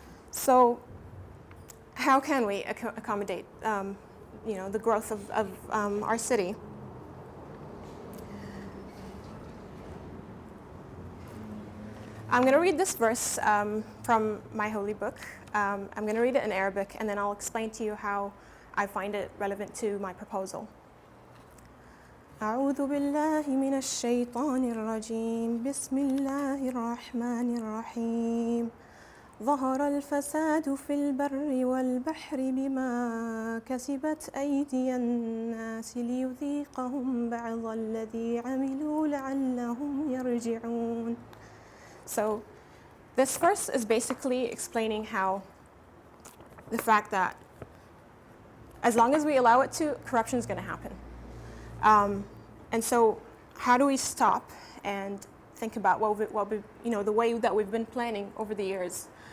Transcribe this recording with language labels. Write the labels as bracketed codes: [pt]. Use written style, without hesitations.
[en] So how can we accommodate the growth of our city? I'm going to read this verse from my holy book. I'm going to read it in Arabic, and then I'll explain to you how I find it relevant to my proposal. [ar] أعوذ بالله من الشيطان الرجيم بسم الله الرحمن الرحيم ظهر الفساد في البر والبحر بما كسبت أيدي الناس ليذيقهم بعض الذي عملوا لعلهم يرجعون. [en] So this verse is basically explaining how the fact that as long as we allow it to, corruption is going to happen. And so how do we stop and think about the way that we've been planning over the years?